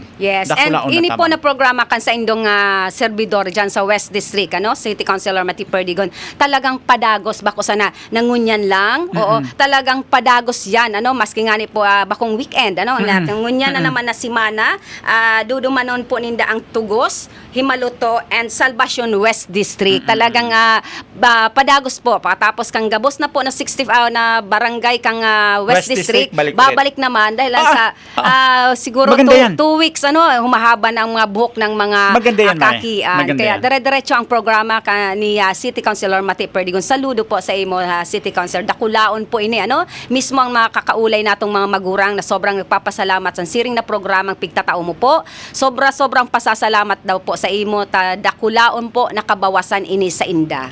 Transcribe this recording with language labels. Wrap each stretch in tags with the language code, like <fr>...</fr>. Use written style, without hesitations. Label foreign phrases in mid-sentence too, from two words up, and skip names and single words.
<en>Yes, and</en> <bik>ini po na programa kan sa indong servidor dyan sa West District, City Councilor Mati Perdigon, talagang padagos, bako sana, nangunyan lang, talagang padagos yan, maski nga ni po, bakong weekend, nangunyan na naman na simana, dudumanon po ninda ang tugos, Himaluto, and Salvacion West District. Talagang padagos po. Pagkatapos kang gabos na po na 60 na barangay kang West, West District, District,</bik> <tl>balik babalik naman dahil siguro maganda yan. 2 weeks humahaba ng mga buhok ng mga Maganda yan, Mare. kakian. Maganda Kaya yan. dire-diretso ang programa ni City Councilor Mati Perdigon.</tl> <bik>Saludo po sa imo, City Councilor. Dakulaon po ini, mismo ang mga kakaulay natong mga magurang na sobrang nagpapasalamat sa siring na programang pigtatao mo po. Sobrang pasasalamat daw po sa imo, dakulaon po nakabawasan ini sa inda.</bik>